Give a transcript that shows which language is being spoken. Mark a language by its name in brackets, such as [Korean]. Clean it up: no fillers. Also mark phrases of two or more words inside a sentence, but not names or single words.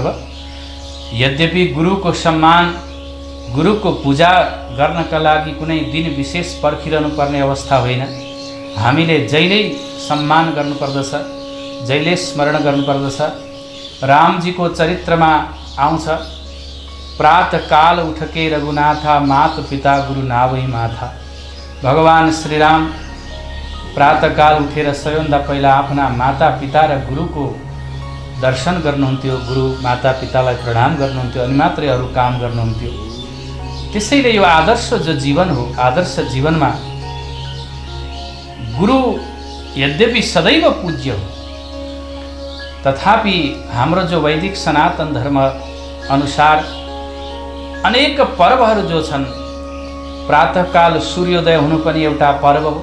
[Nepali] यद्यपि गुरुको सम्मान, गुरुको पूजा गर्नका लागि कुनै दिन विशेष पर्खिरहनु पर्ने अवस्था होइन। हामीले जहिल्यै सम्मान गर्नुपर्दछ, जहिले स्मरण गर्नुपर्दछ। रामजीको चरित्रमा आउँछ [Awadhi] प्रातःकाल उठके रघुनाथा मात पिता गुरु नावै माथा। [Nepali] भगवान श्रीराम प्रातःकाल उठेर सबैभन्दा पहिला आफ्ना माता पिता र गुरुको दर्शन गर्नुहुन्थ्यो, गुरु माता पितालाई प्रणाम गर्नुहुन्थ्यो, अनि मात्रै अरू काम गर्नुहुन्थ्यो। त्यसैले यो आदर्श जो जीवन हो, आदर्श जीवनमा गुरु यद्यपि सदैव पूज्य हो, तथापि हाम्रो जो वैदिक सनातन धर्म अनुसार अनेक पर्वहरू जो छन्, प्रातःकाल सूर्योदय हुनु पनि एउटा पर्व हो।